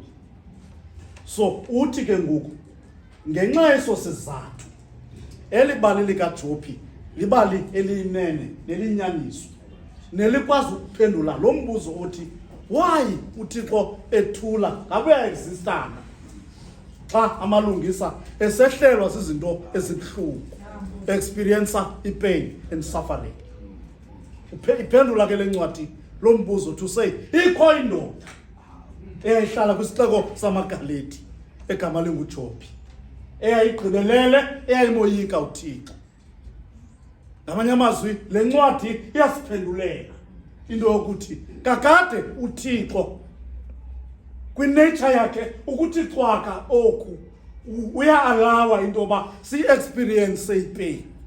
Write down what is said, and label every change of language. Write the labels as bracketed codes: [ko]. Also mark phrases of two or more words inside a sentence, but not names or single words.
[xh] So uthi ke ngoku ngenxa yeso sizathu elibali likaJobi libali eliyinene nelinyaniso nelikwazi ukuphendula lo mbuzo othi why uThixo ethula ngabe uya-existana xa amalungisa esehlelwa zizinto ezibuhlungu, [en] experience i-pain and suffering. [xh] Iphendula ke le ncwadi lo mbuzo [en] to say [xh] ikho indoda eyayihlala kwisixeko samaGalati egama linguJobi eyayigqibelele eyayimoyika uThixo. Ngamanye amazwi le ncwadi iyasiphendulela into yokuthi kakade uThixo kwinature yakhe ukuthi cwaka oku uya-alawa into yoba si-experience ipain.